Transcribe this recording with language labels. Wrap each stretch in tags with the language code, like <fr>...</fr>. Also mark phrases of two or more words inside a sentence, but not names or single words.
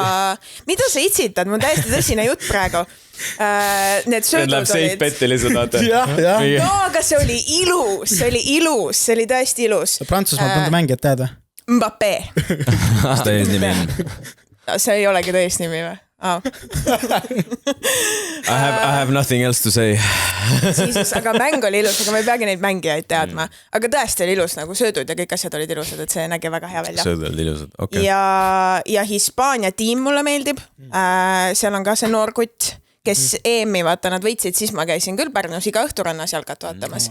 <et>Mida sa itsitad? Mul täiesti tõsine jutt praegu. Need söödud olid...</et> <en>safe beti lihtsalt,</en> <et>no, aga see oli ilus, see oli tõesti ilus. Prantsusmaa mõnda mängijat tead või? Mbappé. Mis ta eesnimi on? See ei olegi tõesnimi või?</et> <en>I have nothing else to say.</en> <et>siis, aga mäng oli ilus, aga ma ei peagi neid mängijaid teadma. Aga tõesti oli ilus, nagu söödud ja kõik asjad olid ilusad, et see nägi väga hea välja. Söödud olid ilusad, okei. Ja Hispaania tiim mulle meeldib. Seal on ka see noor kutt, kes EM-i, vaata, nad võitsid, siis ma käisin küll Pärnus iga õhturannas jalgat vaatamas.</et>